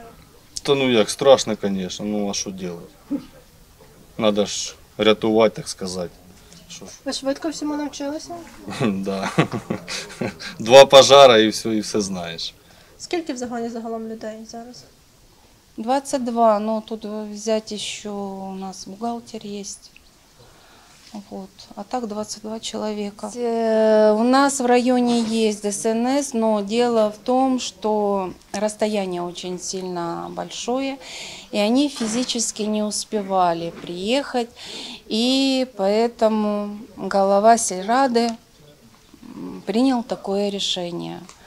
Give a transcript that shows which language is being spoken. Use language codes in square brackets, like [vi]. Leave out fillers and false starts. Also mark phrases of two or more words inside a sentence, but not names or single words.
[uk] Та ну як, страшно, звісно, ну а що робити? Надо ж рятувати, так сказати. Що ж, Ви швидко всьому навчилися? да. 2 пожара і все знаєш. Скільки в загоні загалом людей зараз? 22, [ru] но тут взять еще у нас бухгалтер есть. Вот. А так 22 человека. У нас в районе есть ДСНС, но дело в том, что расстояние очень сильно большое, и они физически не успевали приехать, и поэтому глава сельрады принял такое решение.